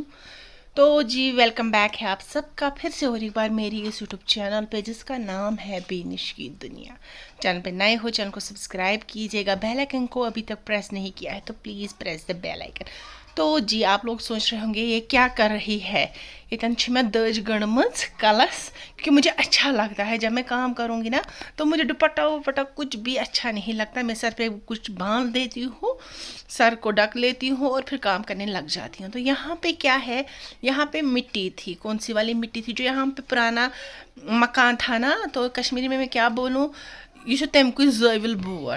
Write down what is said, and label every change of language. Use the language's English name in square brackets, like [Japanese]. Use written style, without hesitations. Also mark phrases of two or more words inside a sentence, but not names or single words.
[Hindi] तो जी वेलकम बैक है आप सबका फिर से और एक बार मेरी इस यूट्यूब चैनल पे जिसका नाम है बेनिश की दुनिया। चैनल पे नए हो चैनल को सब्सक्राइब कीजिएगा, बेल आइकन को अभी तक प्रेस नहीं किया है तो प्लीज़ [English] press the bell icon. [Hindi] तो जी आप लोग सोच रहे होंगे ये क्या कर रही है, ये मैं [Kashmiri] दज गणमज कलस, [Hindi] क्योंकि मुझे अच्छा लगता है जब मैं काम करूँगी ना तो मुझे दुपट्टा वपट्टा कुछ भी अच्छा नहीं लगता। मैं सर पे कुछ बांध देती हूँ, सर को ढक लेती हूँ और फिर काम करने लग जाती हूँ। तो यहाँ पे क्या है, यहाँ पे मिट्टी थी, कौन सी वाली मिट्टी थी, जो यहाँ पे पुराना मकान था ना, तो कश्मीरी में मैं क्या बोलूँ, ये जो [Kashmiri] तमको ज़ाविल बोर्ड।